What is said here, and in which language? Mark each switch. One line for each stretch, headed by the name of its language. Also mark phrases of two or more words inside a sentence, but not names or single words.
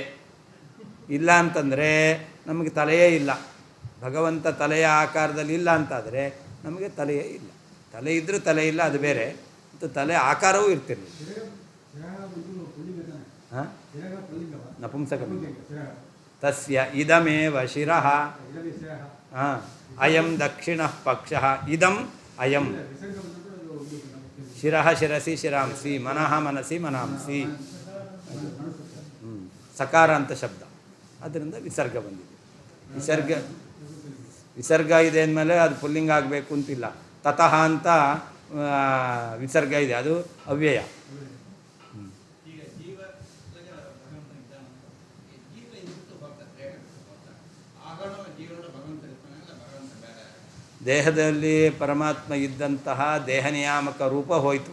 Kannada: ಇಲ್ಲ ಅಂತಂದರೆ ನಮಗೆ ತಲೆಯೇ ಇಲ್ಲ. ಭಗವಂತ ತಲೆಯ ಆಕಾರದಲ್ಲಿ ಇಲ್ಲ ಅಂತಾದರೆ ನಮಗೆ ತಲೆಯೇ ಇಲ್ಲ. ತಲೆ ಇದ್ದರೂ ತಲೆ ಇಲ್ಲ, ಅದು ಬೇರೆ. ಮತ್ತು ತಲೆ ಆಕಾರವೂ ಇರ್ತಿರಲಿಲ್ಲ. ನಪುಂಸಕ.
Sanskrit: ತಸ್ಯ ಇದಮೇವ ಶಿರಃ ಅಯಂ ದಕ್ಷಿಣಃ ಪಕ್ಷಃ ಇದಂ ಅಯಂ ಶಿರಃ ಶಿರಸಿ ಶಿರಾಂಸಿ, ಮನಃ ಮನಸಿ ಮನಾಂಸಿ.
Kannada: ಸಕಾರ ಅಂತ ಶಬ್ದ, ಅದರಿಂದ ವಿಸರ್ಗ ಬಂದಿದೆ. ವಿಸರ್ಗ ಇದೆ ಅಂದಮೇಲೆ ಅದು ಪುಲ್ಲಿಂಗ ಆಗಬೇಕು ಅಂತಿಲ್ಲ. ತತಃ ಅಂತ ವಿಸರ್ಗ ಇದೆ, ಅದು ಅವ್ಯಯ. ದೇಹದಲ್ಲಿ ಪರಮಾತ್ಮ ಇದ್ದಂತಹ ದೇಹ ನಿಯಾಮಕ ರೂಪ ಹೋಯಿತು.